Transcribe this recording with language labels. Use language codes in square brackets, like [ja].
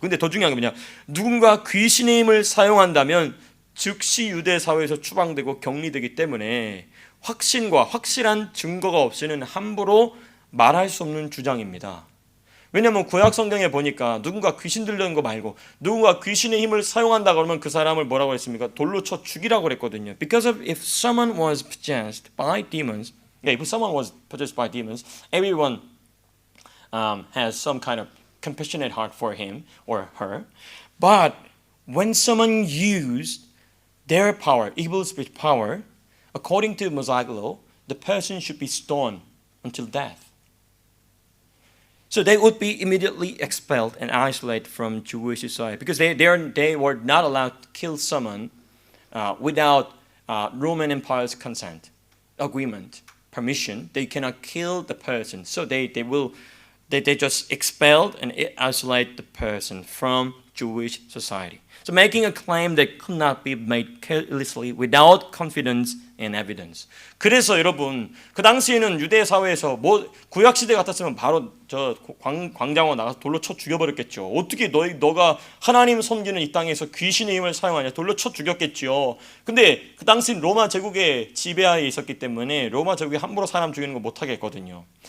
[ko] 근데 더 중요한 게 뭐냐, 누군가 귀신의 힘을 사용한다면 즉시 유대 사회에서 추방되고 격리되기 때문에 확신과 확실한 증거가 없이는 함부로 말할 수 없는 주장입니다. 왜냐하면 구약 성경에 보니까 누군가 귀신 들려는 거 말고 누군가 귀신의 힘을 사용한다 그러면 그 사람을 뭐라고 했습니까? 돌로 쳐 죽이라고 그랬거든요. [en] Because of if someone was possessed by demons, if someone was possessed by demons, everyone has some kind of compassionate heart for him or her. But when someone used their power, evil spirit power, according to Mosaic law, the person should be stoned until death. So they would be immediately expelled and isolated from Jewish society because they were not allowed to kill someone without Roman Empire's consent, agreement, permission. They cannot kill the person. So they just expelled and isolate the person from Jewish society. So making a claim that could not be made carelessly without confidence and evidence. [ko] 그래서 여러분, 그 당시에는 유대 사회에서 뭐 구약 시대 같았으면 바로 저 광장으로 나가서 돌로 쳐 죽여버렸겠죠. 어떻게 너가 하나님 섬기는 이 땅에서 귀신의 힘을 사용하냐, 돌로 쳐 죽였겠죠. 근데 그 당시 로마 제국의 지배하에 있었기 때문에 로마 제국이 함부로 사람 죽이는 거 못하게 했거든요.